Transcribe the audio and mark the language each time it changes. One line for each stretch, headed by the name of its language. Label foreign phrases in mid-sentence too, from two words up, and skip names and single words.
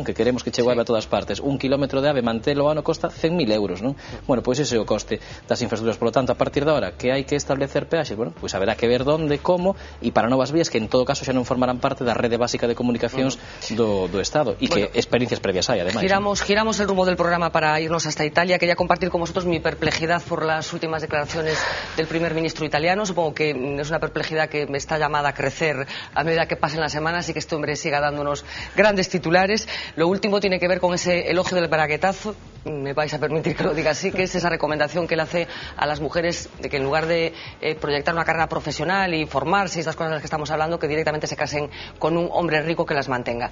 Galician: Que queremos que chegue o AVE a todas partes, 1 kilómetro de AVE mantelo ano costa 100.000 euros, non? Bueno, pois ese é o coste das infraestructuras.
Spanish: Por lo tanto,
Galician: a partir de ahora que hai que establecer peaxes, bueno, pois haberá que ver onde, como, e para novas vías que en todo caso xa non formarán parte da rede básica de comunicacións do Estado, e que experiencias previas hai, ademais.
Spanish: Giramos el rumbo del programa para irnos hasta Italia. Quería compartir con vosotros mi perplejidad por las últimas declaraciones del primer ministro italiano. Supongo que es una perplejidad que me está llamada a crecer a medida que pasen las semanas y que este hombre siga dándonos grandes titulares. Lo último tiene que ver con ese elogio del braguetazo, me vais a permitir que lo diga así, que es esa recomendación que él hace a las mujeres de que en lugar de proyectar una carrera profesional y formarse y estas cosas de las que estamos hablando, que directamente se casen con un hombre rico que las mantenga.